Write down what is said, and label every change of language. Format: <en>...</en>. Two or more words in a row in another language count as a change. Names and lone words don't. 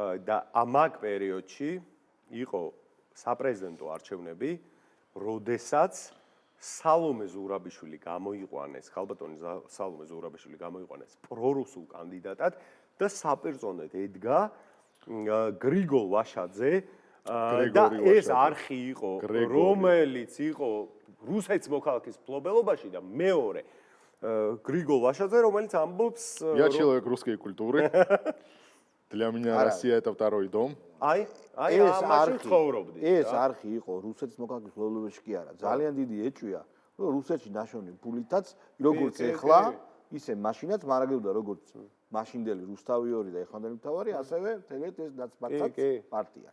<ka>და ამაგ პერიოდში იყო საპრეზიდენტო არჩევნები, როდესაც სალომე ზურაბიშვილი გამოიყვანეს, ხალბატონი სალომე ზურაბიშვილი გამოიყვანეს პრორუსულ კანდიდატად და საპირწონედ ედგა გრიგოლ ვაშაძე და ეს არხი იყო, რომელიც იყო რუსეთის მოქალაქის მფლობელობაში და მეორე Григол Вашадзе, რომელიც ამბობს</ka> <ru>Я человек русской культуры. Для меня Россия это второй дом.</ru> <ka>აი ეს არხი იყო რუსეთის მოქალაქის მფლობელობაში კი არა. ძალიან დიდი ეჭვია, რომ რუსეთში ნაშოვნი ფულითაც როგორც ეხლა, ისე მაშინაც მარაგებდა როგორც მაშინდელი რუსთავი 2 და ეხანდელი მთავარი, ასევე თელეთ ეს ნაცბაცაც პარტია.</ka>